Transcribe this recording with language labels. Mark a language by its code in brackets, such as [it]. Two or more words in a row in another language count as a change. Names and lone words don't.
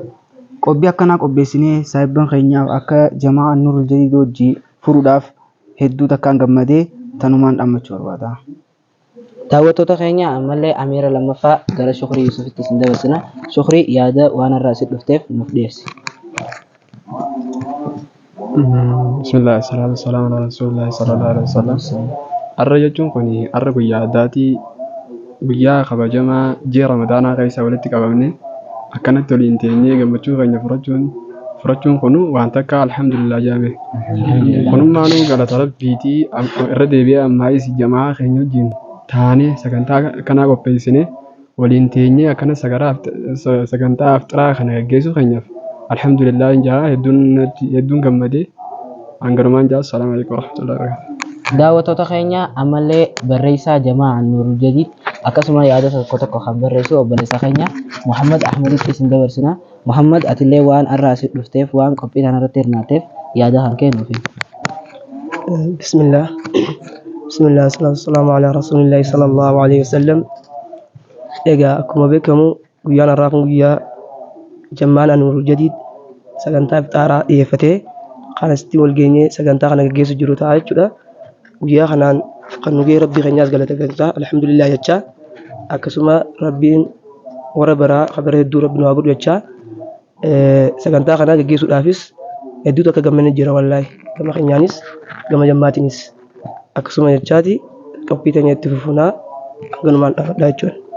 [om] Qophii akkanaa qopheessinee saayibban keenyaaf akka jamaa Annuurul Jadiid wajji furuudhaaf hedduu takkaan gammadee tanumaan dhammachuu barbaada. Daawwattoota keenya ammallee Amiira lammaffaa gara Shukrii Yuusufitti isin dabarsina. Shukrii yaada waan irraa asitti dhufteef nuuf dhiyeessi. [ar] بسم الله، الصلاة والسلام على رسول الله صلى الله عليه وسلم. [om] Arra jechuun kun arra guyyaa addaatii guyyaa kabajamaa ji'a Ramadaanaa keessa walitti qabamne akkanatti waliin teenyee gammachuu keenya furachuun kun waan takka alhamdulillah jaame. Kunummaanuu galata rabbiitii irra deebi'ee ammaayis jamaa keenya wajjin taanee sagantaa akkanaa qopheessine waliin teenyee akkana sagantaa iftiraa kana gaggeessuu keenyaaf alhamdulillah jaa hedduun gammadee hangarumaan jaa [ar] السلام عليكم ورحمة الله وبركاته. [om] Daawwattoota keenya ammallee barreessaa jamaa Annuurul Jadiid akkasuma yaada tokko kan barreessu obboleessa keenya Muhammad Ahmeditti isin dabarsina. Muhammad atillee waan arraa asitti dhufteef waan qophii kanarratti hirmaateef yaada kan kennuufi. Bismillah. [ar] بسم الله، السلام على رسول الله صلى الله عليه وسلم. [om] Egaa akkuma beekamu guyyaan har'aa kun guyyaa jamaan Annuurul Jadiid sagantaa iftaaraa dhiyeeffatee kanatti wal geenyee sagantaa kana gaggeessu jiru ta'a jechuudha. Guyyaa kanaan kan nugee rabbii keenyaas galata galchaa alhamdulillah jechaa akkasuma rabbiin warra baraa kabara hedduu rabbi nu haa godhu jechaa sagantaa kana gaggeessuudhaafis hedduutu akka gammannee jira wallaahi gama keenyaanis gama jammaatiinis akkasuma jechaati qophii teenya itti fufunaa ganumaan dhaabadhaa jechuudha.